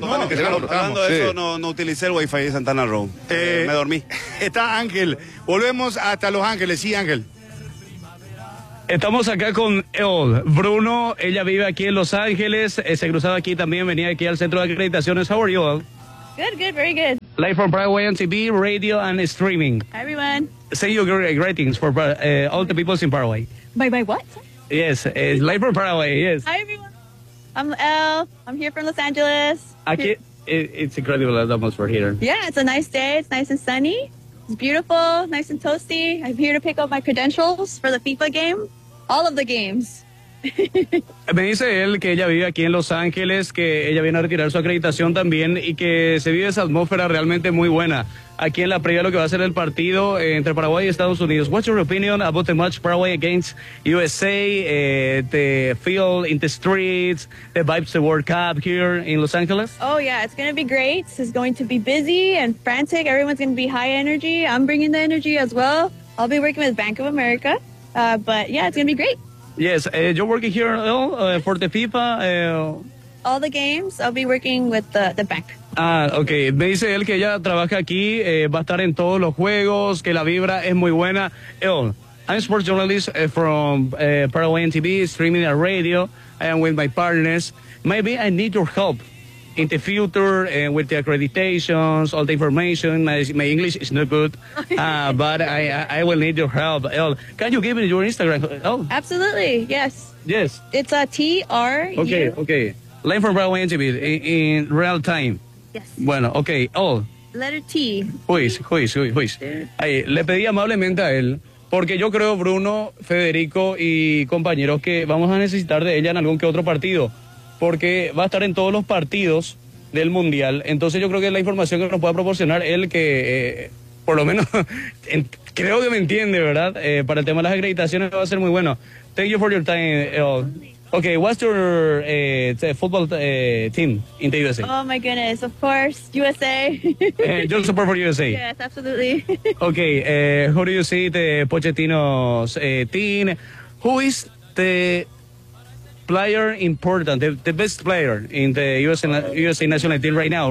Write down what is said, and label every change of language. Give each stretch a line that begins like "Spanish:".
Spanish: Hablando de eso, no utilicé el wifi de Santana Row. Me dormí. Está Ángel. Volvemos hasta Los Ángeles. Sí, Ángel. Estamos acá con Bruno. Ella vive aquí en Los Ángeles. Se cruzaba aquí también, venía aquí al centro de acreditaciones.
English: How are you, Old? Good, good, very good. Live from Broadway on TV, radio and streaming. Hi, everyone. Say your greetings for all the people in Paraguay. My what? Yes, it's live from Paraguay, yes. Hi, everyone. I'm Elle. I'm here from Los Angeles. It's incredible the atmosphere here. Yeah, it's a nice day. It's nice and sunny. It's beautiful, nice and toasty. I'm here to pick up my credentials for the FIFA game. All of the games.
Spanish: Me dice él que ella vive aquí en Los Ángeles, que ella viene a retirar su acreditación también y que se vive esa atmósfera realmente muy buena aquí en la previa de lo que va a ser el partido entre Paraguay y Estados Unidos.
English: What's your opinion about the match Paraguay against USA, the feel in the streets, the vibes of the World Cup here in Los Angeles? Oh yeah, it's going to be great. It's going to be busy and frantic. Everyone's going to be high energy. I'm bringing the energy as well. I'll be working with Bank of America, but yeah, it's going to be great. Yes, you're working here for the FIFA? All the games, I'll be working with the bank. Ah, okay.
Spanish: Me dice él que ella trabaja aquí, va a estar en todos los juegos, que la vibra es muy buena.
English: I'm a sports journalist from Paraguay TV, streaming a radio, and with my partners. Maybe I need your help in the future and with the accreditations, all the information. My English is not good, but I will need your help. Can you give me your Instagram? Absolutely, yes. Yes. It's a T-R-U. Okay, okay. Line from Broadway NTV in real time. Yes.
Spanish: Bueno, okay.
English: Letter T. Who is?
Spanish: Ay, le pedí amablemente a él, porque yo creo, Bruno, Federico y compañeros, que vamos a necesitar de ella en algún que otro partido, porque va a estar en todos los partidos del Mundial. Entonces yo creo que la información que nos pueda proporcionar él, que por lo menos creo que me entiende, ¿verdad? Para el tema de las acreditaciones va a ser muy bueno.
English: Thank you for your time. Okay, what's your football team in the USA? Oh my goodness, of course, USA. You support for USA? Yes, absolutely. Okay, who do you see the Pochettino's team? Who is the player important, the best player in the USA national team right now?